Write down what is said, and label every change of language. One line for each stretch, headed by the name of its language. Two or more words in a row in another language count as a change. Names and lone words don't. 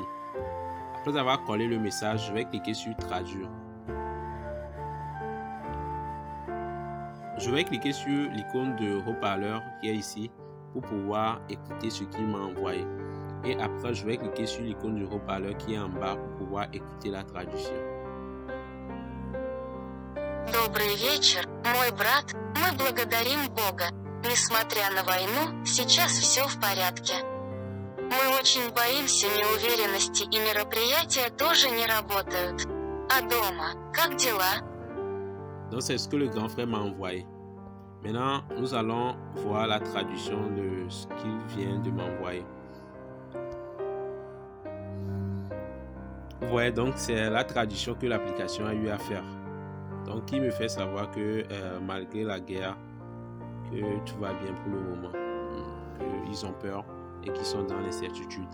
French: Après avoir collé le message, je vais cliquer sur traduire. Je vais cliquer sur l'icône de haut-parleur qui est ici pour pouvoir écouter ce qu'il m'a envoyé. Et après, je vais cliquer sur l'icône du haut-parleur qui est en bas pour pouvoir écouter la traduction.
Russian: Добрый вечер, мой брат. Мы благодарим Бога. Несмотря на войну, сейчас все в порядке. Мы очень боимся неуверенности и мероприятия тоже не работают. А дома, как дела?
French: Donc c'est ce que le grand frère m'a envoyé. Maintenant, nous allons voir la traduction de ce qu'il vient de m'envoyer. Vous voyez, donc c'est la traduction que l'application a eu à faire. Donc il me fait savoir que malgré la guerre, que tout va bien pour le moment, qu'ils ont peur et qu'ils sont dans l'incertitude.